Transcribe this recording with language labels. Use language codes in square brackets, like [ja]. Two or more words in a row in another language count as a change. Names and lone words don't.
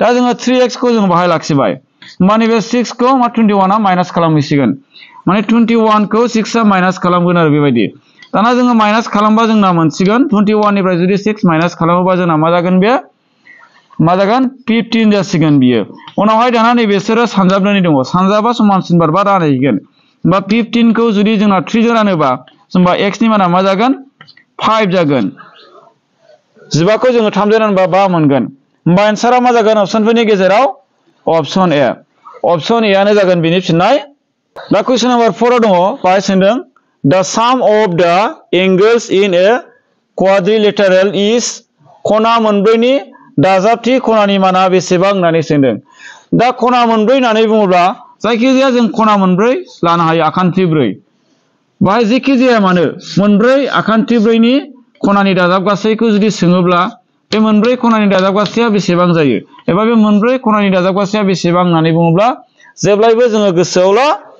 [brx] जोङो 3x खौ जों बाहाय लाखिबाय माने बे 6 खौ मा 21 आ माइनास खालामहैसिगोन माने 21 खौ 6 आ माइनास खालामगोन आरो बेबायदि दाना जोङो माइनास खालामबा जोंना मोनसिगोन 21 निफ्राय जुदि 6 माइनास खालामोबा जोंना मा जागोन बे मा जागोन 15 जासिगोन बियो उनावहाय दाना नै बिसोरो सानजाबनानै दङ सानजाबा समानसिन बारबा रानहैगोन होमबा 15 खौ जुदि जोंना 3 जों रानोबा होमबा x नि माना मा जागोन 5 जागोन 15 खौ जोङो 3 जों रानबा 5 मोनगोन होमबा एन्सारा मा जागोन अपसनफोरनि गेजेराव अपसन ए आनो जागोन बिनि फिननाय दा कुइसन नम्बर 4 आव दङ बाहाय सोंदों [en] the sum of the angles in a quadrilateral is [brx] खना मोनब्रैनि दाजाबथि खनानि माना बेसेबां होननानै सोंदों दा खना मोनब्रै होननानै बुङोब्ला जायखिजाया जों खना मोनब्रै लानो हायो आखान्थि 4 बाहाय जेखि जाया मानो मोनब्रै आखान्थि 4नि खनानि दाजाब गासैखौ जुदि सोङोब्ला बे मोनब्रै खनानि दाजाब गासैया बेसेबां जायो एबा बे मोनब्रै खनानि दाजाब गासैया बेसेबां होननानै बुङोब्ला जेब्लायबो जोङो गोसोआव ला